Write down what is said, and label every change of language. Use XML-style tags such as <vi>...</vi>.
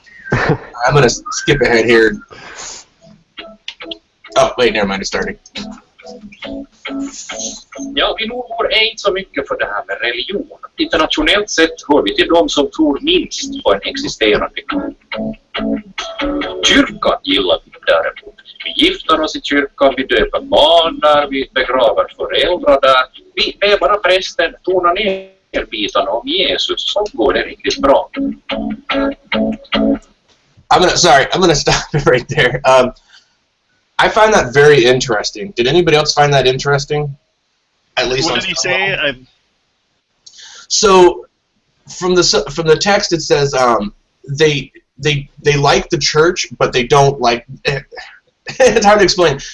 <en>I'm gonna skip ahead here. Oh, wait, never mind, it's starting.</en> <sv>Ja, vi nordbor är inte så mycket för det här med religion. Internationellt sett hör vi till de som tror minst på en existerande Gud. Kyrkan gillar vi däremot. Vi gifter oss i kyrkan, vi döper barn där, vi begraver föräldrar där. Vi är bara prästen, tonar ner bitarna om Jesus, så går det riktigt bra.</sv> <en>I'm gonna stop it right there. I find that very interesting. Did anybody else find that interesting? At least. What did he say? So, from the text, it says they like the church, but they don't like. It's hard to explain.</en>